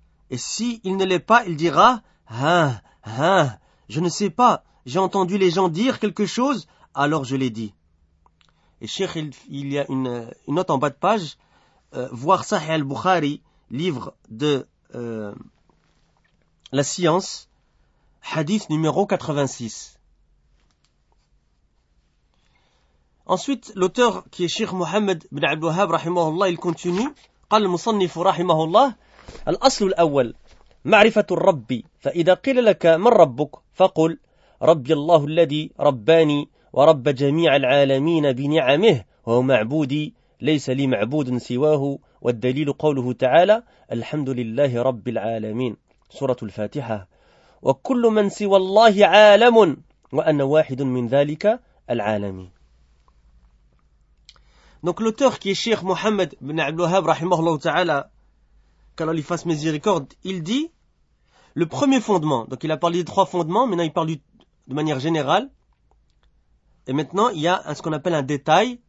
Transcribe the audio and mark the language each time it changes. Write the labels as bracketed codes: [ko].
[fr] Et s'il ne l'est pas, il dira, je ne sais pas, j'ai entendu les gens dire quelque chose, alors je l'ai dit. Et Cheikh, il y a une note en bas de page, voir Sahih al-Bukhari, livre de la science, hadith numéro 86. Ensuite, l'auteur qui est Cheikh Mohammed bin Abdul Wahhab, rahimahullah, il continue, [ar] قال المصنف rahimahullah, الأصل الأول معرفة الرب فإذا قيل لك من ربك فقل ربي الله الذي رباني ورب جميع العالمين بنعمه وهو معبودي ليس لي معبود سواه والدليل قوله تعالى الحمد لله رب العالمين سورة الفاتحة وكل من سوى الله عالم وأنا واحد من ذلك العالمين. [fr] Donc l'auteur qui est Cheikh Mohammed bin Abdul Wahhab rahimahullah ta'ala, qu'Allah lui fasse miséricorde, il dit le premier fondement. Donc il a parlé des trois fondements, maintenant il parle de manière générale. Et maintenant il y a ce qu'on appelle un détail.